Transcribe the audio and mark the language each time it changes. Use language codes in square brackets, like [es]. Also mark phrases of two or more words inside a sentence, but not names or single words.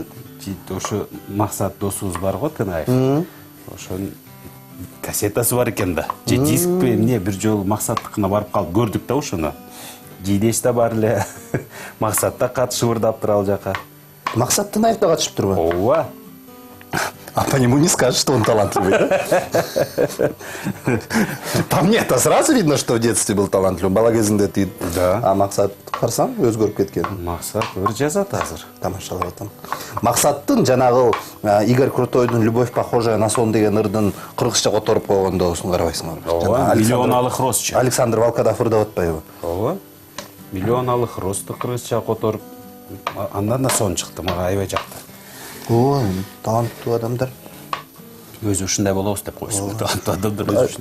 [ky] Ошо Максат досубуз бар го, Тынаев. Ошонун кассетасы бар экен да. Же дискпи эмне бир жолу Максаттыкына барып калып көрдүк да ошону. Жидеш да бар эле. Максат да катышып ырдаптыр ал жака. Максат Тынаев да катышып турбу? Ооба. [ru] А по нему не скажешь, что он талантливый. По мне это сразу видно, что в детстве был талантливый. [ky] Бала кезинде тиит. Да. А Максат карасаң өзгөрүп кеткен. Максат ыр жазат азыр. Тамашалап атам. Максаттын жанагы Игорь Крутойдун [ru] «Любовь похожая на сон» [ky] деген ырдын кыргызча которуп койгондогусун карабайсыңарбы? [ru] Ооба. Миллион алых роз. [ky] Александр Волкодав ырдап атпайбы? Ооба. [ru] Миллион алых [ky] розду кыргызча которуп андан да сон чыкты, мага аябай жакты. Ой, таланттуу адамдар. Өзү ушундай болобуз деп койсун. Таланттуу адамдар өзү ушундай.